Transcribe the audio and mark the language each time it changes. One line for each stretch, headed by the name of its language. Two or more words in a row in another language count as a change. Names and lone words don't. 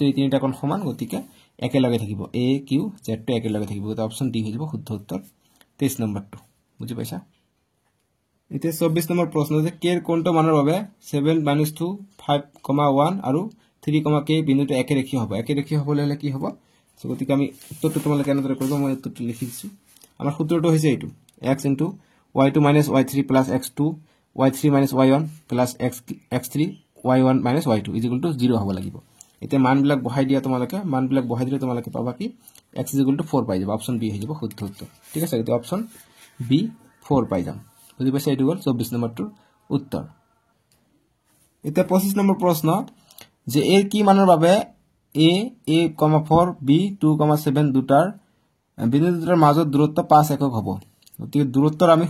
Assamese: এই তিনিটা কোণ সমান গতিকে একেলগে থাকিব aqz টো একেলগে থাকিব গতিকে অপচন ডি হৈ যাব শুদ্ধ উত্তৰ 23 নম্বৰটো বুজি পাইছা এতিয়া 24 নম্বৰ প্ৰশ্ন যে k ৰ কোনটো মানৰ বাবে 7 - 2 5,1 আৰু 3,k বিন্দুটো একেৰেখীয় হ'ব একেৰেখীয় হ'বলৈ হলে কি হ'ব সো গতিকে আমি উত্তৰটো তোমালোকে কেনেদৰে কৰিব মই উত্তৰটো লিখি দিছো আমাৰ সূত্ৰটো হৈছে এইটো x * y2 - y3 + x2 y3 - y1 + x3 y1 - y2 = 0 হ'ব লাগিব এতিয়া মানবিলাক বহাই দিয়া তোমালোকে মানবিলাক বহাই দিলে তোমালোকে পাবা কি x = 4 পাই যাব অপচন বি হৈ যাব শুদ্ধ উত্তৰ ঠিক আছে গতিকে অপচন বি 4 পাই যাম বুজি পাইছা এইটো গল 24 নম্বৰটোৰ উত্তৰ এটা 25 নম্বৰ প্ৰশ্ন যে a কি মানৰ বাবে a 4 b 2,7 দুটাৰ বিন্দু দুটাৰ মাজত দূৰত্ব 5 একক হ'ব গতিকে দূৰত্বৰ আমি